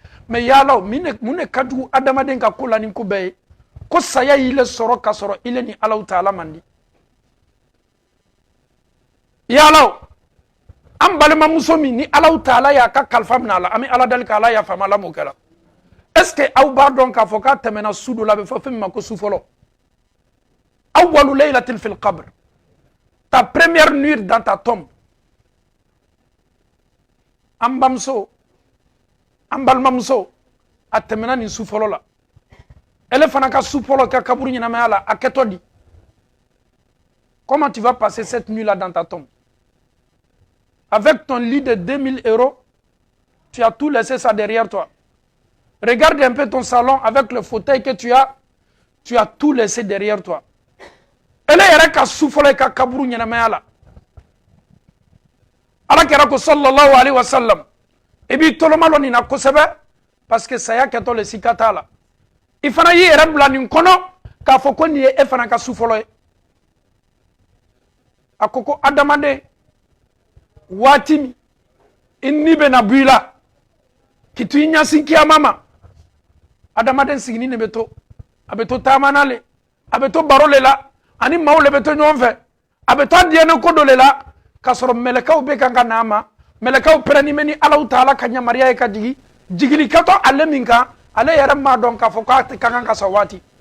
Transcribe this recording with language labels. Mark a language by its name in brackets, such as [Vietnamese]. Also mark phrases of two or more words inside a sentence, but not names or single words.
[Bambara] Mais yala mun de ka jugu adamaden ka ko la ni ko bɛɛ ye ko saya y'i le sɔrɔ ka sɔrɔ i le ni Alahu Taala man di. Yala an balimamuso min ni Alahu Taala y'a ka kalifa minɛ a la an bɛ Ala deli ka Ala yafa Ala m'o kɛla. [French] Est-ce que [Bambara] aw b'a dɔn k'a fɔ k'a tɛmɛna su dɔ la a bɛ fɔ fɛn min ma ko su fɔlɔ? [Arabic] أول ليلة في القبر, [French] ta première nuit dans ta tombe. [Bambara] An bamuso an balimamuso a tɛmɛna nin su fɔlɔ la. Elle fana ka su fɔlɔ ka kaburu ɲɛnamaya la a kɛtɔ di? [French] Comment tu vas passer cette nuit là dans ta tombe? Avec ton lit de 2000 €, tu as tout laissé ça derrière toi. Regarde un peu ton salon avec le fauteuil que tu as tout laissé derrière toi. Elle est [Bambara] ka souffler ka kaburu ɲɛnamaya la. Ala kɛra ko [Arabic] صلى الله عليه وسلم [Bambara] i b'i toloma lɔ nin na kosɛbɛ [French] parce que [Bambara] saya kɛtɔ le sika t'a la. I fana y'i yɛrɛ bila nin kɔnɔ k'a fɔ ko nin ye e fana ka su fɔlɔ ye. A ko ko adamaden waati min i ni bɛna bɔ i la k'i to i ɲɛsin kiyama ma adamaden sigini de bɛ to a bɛ to taama na le a bɛ to baro le la ani maaw le bɛ to ɲɔgɔn fɛ a bɛ to a diɲɛ ko dɔ le la k'a sɔrɔ mɛlɛkɛw bɛ kan ka n'a ma mɛlɛkɛw pɛrɛnnen bɛ ni Alahu Taala ka yamaruya ye ka jigin jigilikɛtɔ ale min kan ale yɛrɛ m'a dɔn k'a fɔ k'a ka kan ka sa waati.